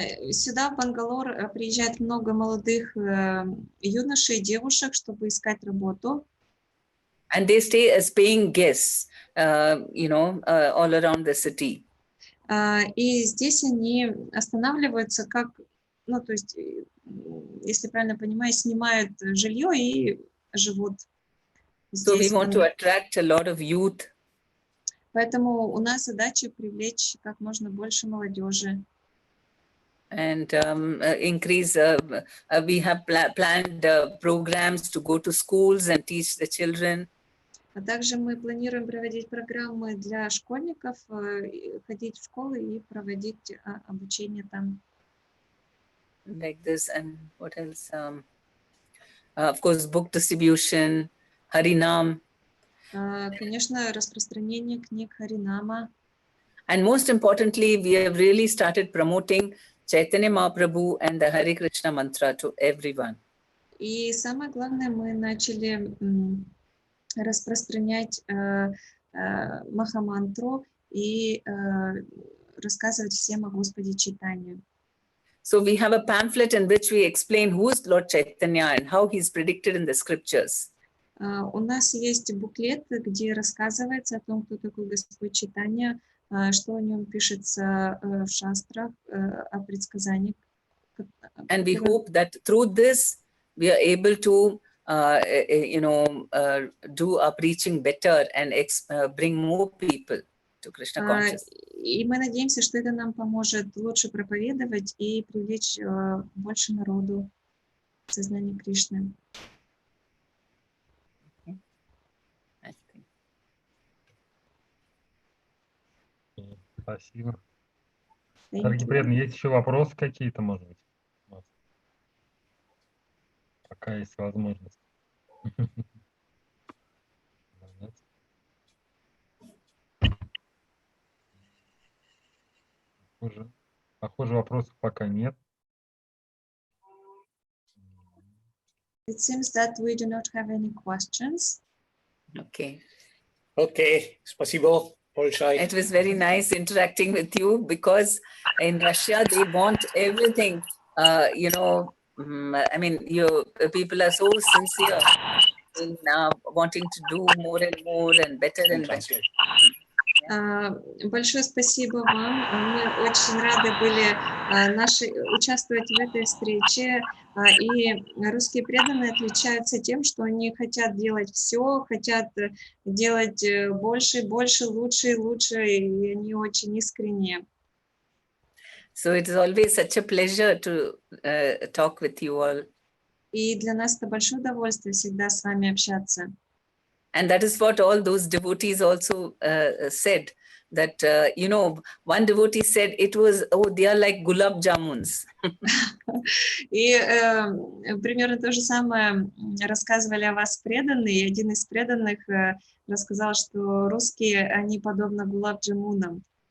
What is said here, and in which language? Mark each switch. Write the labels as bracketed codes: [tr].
[ru] Сюда, в Бангалор, приезжает много молодых юношей и девушек, чтобы искать работу. [en] And they stay as paying guests, all around the city. [ru] И здесь они останавливаются, как, то есть, если правильно понимаю, снимают жилье и живут здесь. [en] So we want to attract a lot of youth. [ru] Поэтому у нас задача привлечь как можно больше молодежи. [en] And increase, we have planned programs to go to schools and teach the children. [ru] А также мы планируем проводить программы для школьников, ходить в школы и проводить обучение там. [en] Like this, and what else? Of course, book distribution, Harinam. [ru] Конечно, распространение книг Харинама. [en] And most importantly, we have really started promoting Chaitanya Mahaprabhu and the Hare Krishna mantra to everyone. [ru] И самое главное, мы начали распространять Махамантру и рассказывать всем о Господе Чайтанье. [en] So we have a pamphlet in which we explain who is Lord Chaitanya and how he is predicted in the scriptures. [ru] У нас есть буклет, где рассказывается о том, кто такой Господь Чайтанья, что о нем пишется в шастрах, о предсказаниях. [en] And we hope that through this, we are able to do our preaching better and bring more people to Krishna consciousness. [ru] И мы надеемся, что это нам поможет лучше проповедовать и привлечь больше народу в сознание Кришны. Спасибо. Дорогие преданные, есть еще вопросы какие-то, может быть? Пока есть возможность. Похоже, вопросов пока нет. [en] It seems that we do not have any questions. Okay. [ru] Okay, спасибо большое. [en] It was very nice interacting with you, because in Russia they want everything. I mean, people are so sincere in wanting to do more and better and better. [ru] Большое спасибо вам. Мы очень рады были участвовать в этой встрече. И русские преданные отличаются тем, что они хотят делать все, хотят делать больше, больше, лучше и лучше, и они очень искренние. [en] So it is always such a pleasure to talk with you all. [ru] И для нас это большое удовольствие всегда с вами общаться. [en] And that is what all those devotees also said, that, one devotee said it was, they are like gulab jamuns. [ru] И примерно то же самое рассказывали о вас преданные. И один из преданных рассказал, что русские, они подобны гулаб-джамунам.